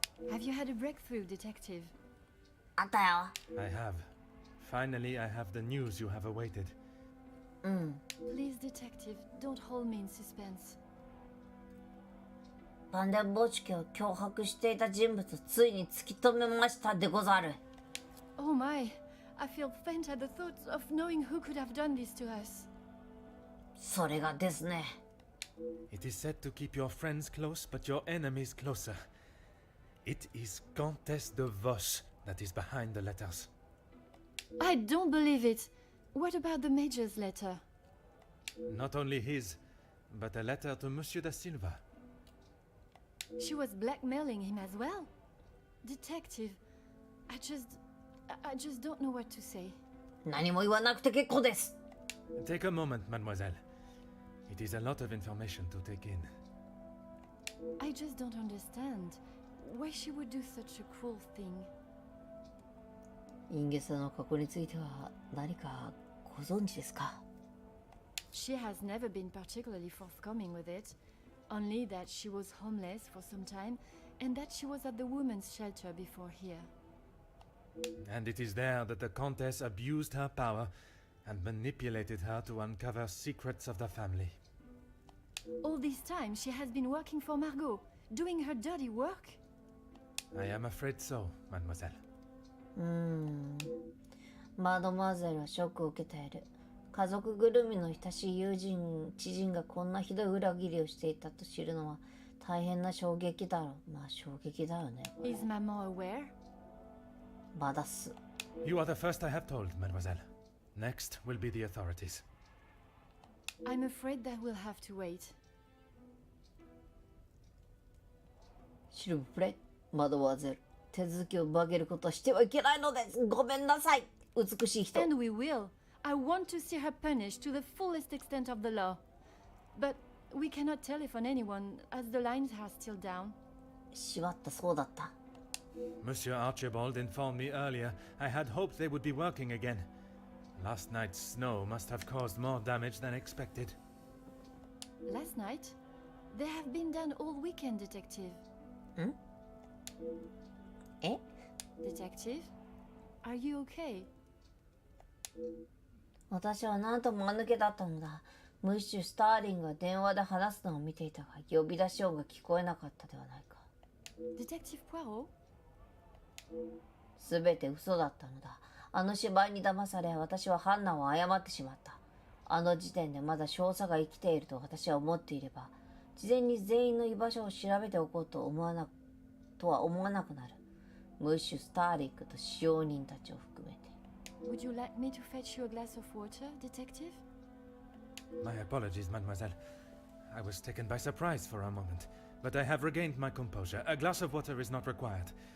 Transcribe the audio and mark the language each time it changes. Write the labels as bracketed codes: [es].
[en] Have you had a breakthrough, detective? [ja] あったよ。 [en] I have. Finally, I have the news you have awaited. Please, detective, don't hold me in suspense. [ja] バンデンボチ家を脅迫していた人物をついに突き止めましたでござる。 [en] Oh my, I feel faint at the thought of knowing who could have done this to us. それがですね。 It is said to keep your friends close, but your enemies closer. It is Countess de Bosch that is behind the letters. I don't believe it. What about the Major's letter? Not only his, but a letter to Monsieur da Silva. She was blackmailing him as well. Detective, I just don't know what to say. [ja] 何も言わなくて結構です。 [en] Take a moment, mademoiselle. It is a lot of information to take in. I just don't understand why she would do such a cruel thing. [ja] インゲスの過去については何かご存知ですか？ [en] She has never been particularly forthcoming with it, only that she was homeless for some time and that she was at the women's shelter before here. And it is there that the Countess abused her power and manipulated her to uncover secrets of the family. All this time she has been working for Margot, doing her dirty work? I am afraid so, mademoiselle. [ja] マドマゼルはショックを受けている。家族ぐるみの親しい友人、知人がこんなひどい裏切りをしていたと知るのは大変な衝撃だろう。まあ衝撃だよね。 [en] Is Maman aware? バダス。 You are the first I have told, mademoiselle. Next will be the authorities. I'm afraid that we'll have to wait. [fr] シルブプレ。 [ja] マドワゼル、手続きを曲げることはしてはいけないのです。ごめんなさい、美しい人。 [en] And we will. I want to see her punished to the fullest extent of the law. But we cannot telephone anyone as the lines are still down. [ja] しまった、そうだった。 [en] Monsieur Archibald informed me earlier. I had hoped they would be working again. Last night's snow must have caused more damage than expected. Last night, they have been done all weekend, Detective. え Detective, are you okay? [ja] 私は何とも間抜けだったのだ。ムッシュ・スターリングが電話で話すのを見ていたが、呼び出し音が聞こえなかったではないか。 Detective Poirot? すべて嘘だったのだ。あの芝居に騙され、私は判断を誤ってしまった。あの時点でまだ少佐が生きていると私は思っていれば、事前に全員の居場所を調べておこうとは思わなくなる。ムッシュ・スターリングと使用人たちを含めて。 [en] Would you like me to fetch you a glass of water, Detective? My apologies, mademoiselle. I was taken by surprise for a moment, but I have regained my composure. A glass of water is not required.